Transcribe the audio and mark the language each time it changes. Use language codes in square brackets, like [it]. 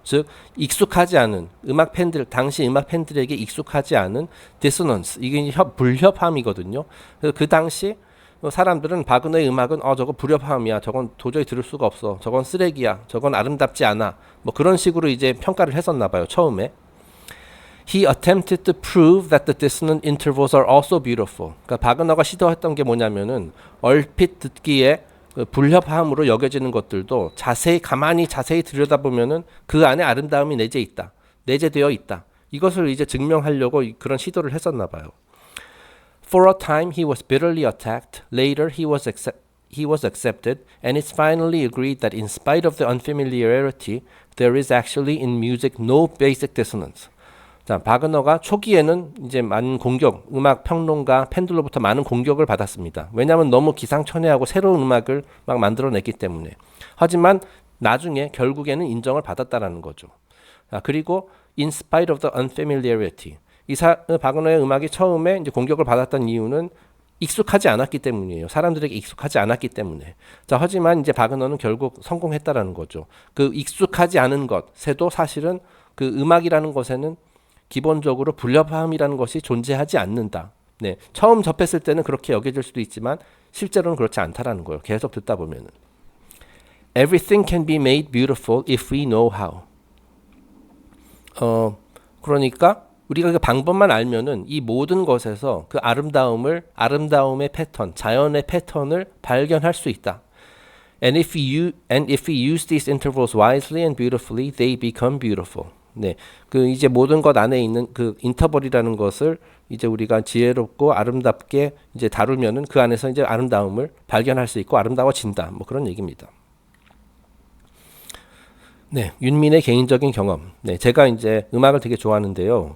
[ko] 즉 익숙하지 않은 당시 음악 팬들에게 익숙하지 않은 디소넌스, 이게 불협화음이거든요. 그래서 그 당시 사람들은 바그너의 음악은 저거 불협화음이야, 저건 도저히 들을 수가 없어, 저건 쓰레기야, 저건 아름답지 않아, 뭐 그런 식으로 이제 평가를 했었나 봐요, 처음에. [en] He attempted to prove that the dissonant intervals are also beautiful. [ko] 그러니까 바그너가 시도했던 게 뭐냐면은 얼핏 듣기에 그 불협화음으로 여겨지는 것들도 가만히 자세히 들여다보면은 그 안에 아름다움이 내재되어 있다. 이것을 이제 증명하려고 그런 시도를 했었나 봐요. [en] For a time he was bitterly attacked. Later he was accepted, and it's finally agreed that in spite of the unfamiliarity, there is actually in music no basic dissonance. [ko] 자, 바그너가 초기에는 이제 많은 음악 평론가 팬들로부터 많은 공격을 받았습니다. 왜냐하면 너무 기상천외하고 새로운 음악을 막 만들어냈기 때문에. 하지만 나중에 결국에는 인정을 받았다라는 거죠. [en] 자, 그리고 in spite of the unfamiliarity. [ko] 바그너의 음악이 처음에 이제 공격을 받았던 이유는 익숙하지 않았기 때문이에요. 사람들에게 익숙하지 않았기 때문에. 자, 하지만 이제 바그너는 결국 성공했다라는 거죠. 그 익숙하지 않은 것에도 사실은 그 음악이라는 것에는 기본적으로 불협화음이라는 것이 존재하지 않는다. 네, 처음 접했을 때는 그렇게 여겨질 수도 있지만 실제로는 그렇지 않다라는 거예요. 계속 듣다 보면은. [en] Everything can be made beautiful if we know how. [ko] 그러니까 우리가 그 방법만 알면은 이 모든 것에서 그 아름다움의 패턴, 자연의 패턴을 발견할 수 있다. [en] And if we use these intervals wisely and beautifully, they become beautiful. [ko] 네, 그 이제 모든 것 안에 있는 그 인터벌이라는 것을 이제 우리가 지혜롭고 아름답게 이제 다루면은 그 안에서 이제 아름다움을 발견할 수 있고 아름다워진다. 뭐 그런 얘기입니다. 네, 윤민의 개인적인 경험. 네, 제가 이제 음악을 되게 좋아하는데요.